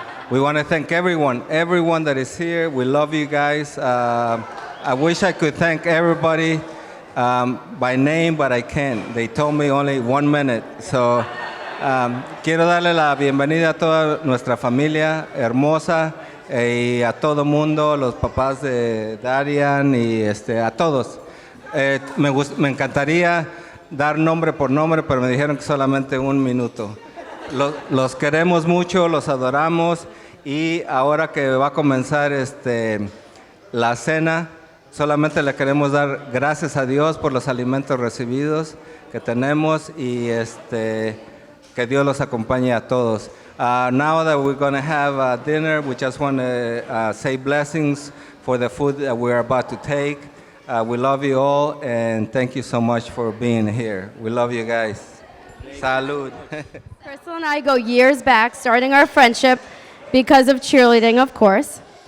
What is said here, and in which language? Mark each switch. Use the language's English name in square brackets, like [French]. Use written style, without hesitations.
[English] We want to thank everyone that is here. We love you guys. I wish I could thank everybody by name, but I can't. They told me only 1 minute. [Spanish] So quiero darle la bienvenida a toda nuestra familia hermosa y a todo mundo, los papás de Darian y a todos. Me encantaría dar nombre por nombre, pero me dijeron que solamente 1 minuto. Los queremos mucho, los adoramos, y ahora que va a comenzar la cena, solamente le queremos dar gracias a Dios por los alimentos recibidos que tenemos, y que Dios los acompañe a todos. [English] Now that we're going to have dinner, we just want to say blessings for the food that we're about to take. We love you all, and thank you so much for being here. We love you guys. Salud. Crystal and I go years back, starting our friendship because of cheerleading, of course.